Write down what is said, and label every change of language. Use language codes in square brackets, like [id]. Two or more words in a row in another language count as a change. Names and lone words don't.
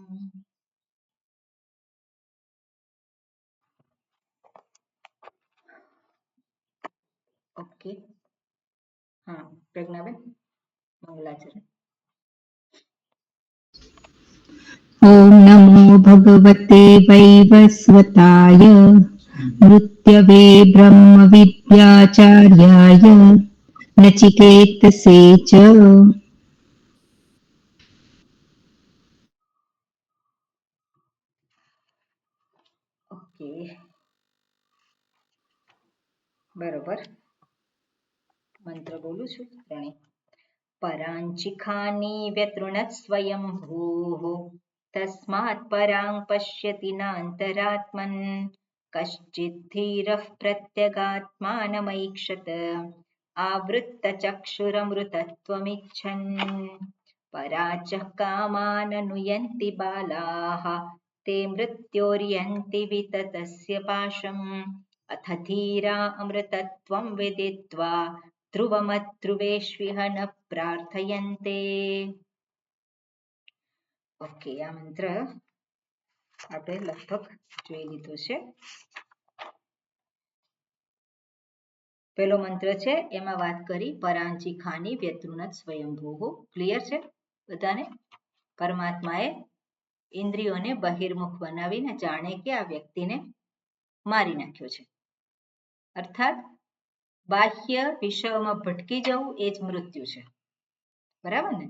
[gu] ઓકે, હા પ્રજ્ઞાબેન મંગલાચરણ। [sa] ॐ नमो भगवते वैवस्वताय मृत्यवे ब्रह्मविद्याचार्याय नचिकेतसे च। [gu] ઓકે બરાબર મંત્ર બોલું છું ત્રણેય। [sa] पराञ्चिखानि व्यतृणत् स्वयंभूः तस्मात् परां पश्यति नान्तरात्मन्। कश्चिद्धीरः प्रत्यगात्मानमैक्षत आवृत्तचक्षुरमृतत्वमिच्छन्। पराचः कामाननुयन्ति बालाः ते मृत्योर्यन्ति विततस्य पाशम्। अथ धीरा अमृतत्वं विदित्वा ध्रुवमध्रुवेष्विह न प्रार्थयन्ते। [gu] ઓકે, આ મંત્ર આપણે લગભગ જોઈ લીધો છે। પહેલો મંત્ર છે એમાં વાત કરી [sa] पराञ्चिखानि व्यतृणत् स्वयम्भूः। [gu] ક્લિયર છે બધાને? પરમાત્માએ ઇન્દ્રિયોને બહિર્મુખ બનાવીને જાણે કે આ વ્યક્તિને મારી નાખ્યો છે, અર્થાત બાહ્ય વિષયોમાં ભટકી જવું એ જ મૃત્યુ છે, બરાબર ને?